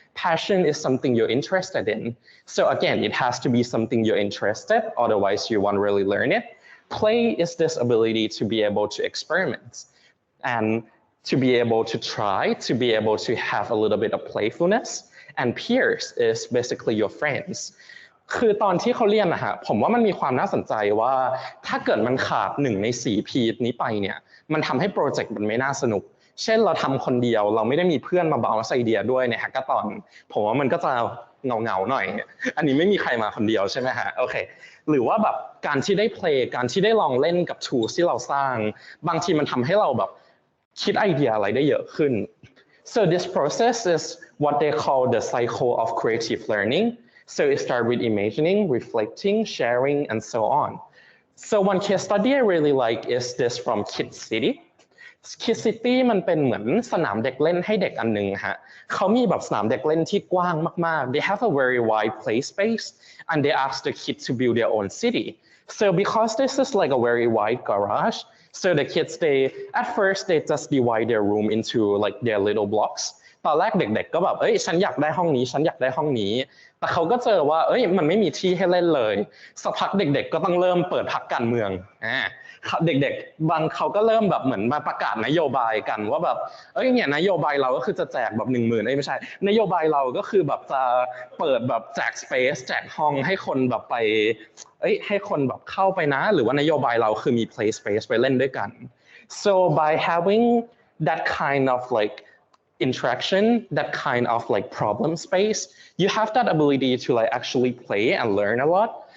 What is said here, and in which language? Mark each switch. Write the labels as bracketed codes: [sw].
[en] Passion is something you're interested in. So again, it has to be something you're interested, otherwise you won't really learn it. Play is this ability to be able to experiment and to be able to try, to be able to have a little bit of playfulness. And peers is basically your friends. [th] คือตอนที่เขาเรียนนะฮะผมว่ามันมีความน่าสนใจว่าถ้าเกิดมันขาด1ใน4 P นี้ไปเนี่ยมันทำให้โปรเจกต์มันไม่น่าสนุกเช่นเราทำคนเดียวเราไม่ได้มีเพื่อนมาbounceไอเดียด้วยในแฮกเกอร์ตอนผมว่ามันก็จะเงาๆหน่อยอันนี้ไม่มีใครมาคนเดียวใช่ไหมฮะโอเคหรือว่าแบบการที่ได้ play การที่ได้ลองเล่นกับ tools ที่เราสร้างบางทีมันทำให้เราแบบคิดไอเดียอะไรได้เยอะขึ้น [en] So this process is what they call the cycle of creative learning. So it starts with imagining, reflecting, sharing, and so on. So one case study I really like is this from Kid City.Kid City [th] มันเป็นเหมือนสนามเด็กเล่นให้เด็กอันหนึ่งฮะเขามีแบบสนามเด็กเล่นที่กว้างมากๆ [en] They have a very wide play space and they ask the kids to build their own city. So because this is like a very wide garage, so the kids at first they just divide their room into like their little blocks. [th] ตอนแรกเด็กๆก็แบบฉันอยากได้ห้องนี้ฉันอยากได้ห้องนี้แต่เขาก็เจอว่ามันไม่มีที่ให้เล่นเลยสักพักเด็กๆก็ต้องเริ่มเปิดพรรคการเมือง เด็กๆบางเขาก็เริ่มแบบเหมือนมาประกาศนโยบายกันว่าแบบเนี่ยนโยบายเราก็คือจะแจกแบบ10,000ไม่ใช่นโยบายเราก็คือแบบจะเปิดแบบแจก space แจกห้องให้คนแบบไปให้คนแบบเข้าไปนะหรือว่านโยบายเราคือมี play space ไปเล่นด้วยกัน [en] so by having that kind of like interaction, that kind of like problem space, you have that ability to like actually play and learn a lot.